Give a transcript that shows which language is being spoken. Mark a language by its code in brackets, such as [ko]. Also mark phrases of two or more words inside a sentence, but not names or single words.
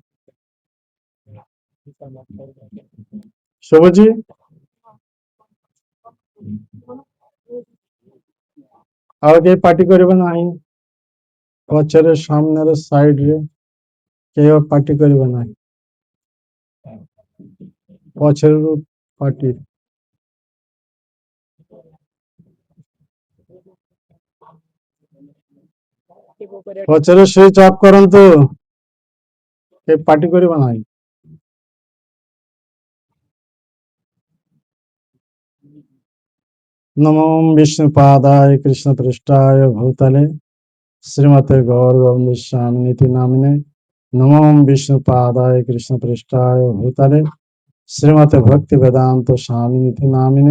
[or] শুভজি, ଆଉ କେହି ପାର୍ଟି କରିବ ନାହିଁ? ପଛରେ ସାମ୍ନାରେ ସାଇଡରେ କେହି ପାର୍ଟି କରିବ ନାହିଁ। ପଛରୁ ପାର୍ଟି ପଛରେ [en] switch off [or] କରନ୍ତୁ, କେହି ପାର୍ଟି କରିବ ନାହିଁ। [sa] नमो विष्णुपादाय कृष्णपृष्ठाय भूतले श्रीमते गौरगोविंद स्वामिनिति नामिने। नमो विष्णुपादाय कृष्णपृष्ठाय भूतले श्रीमते भक्ति वेदांत स्वामिनिति नामिने।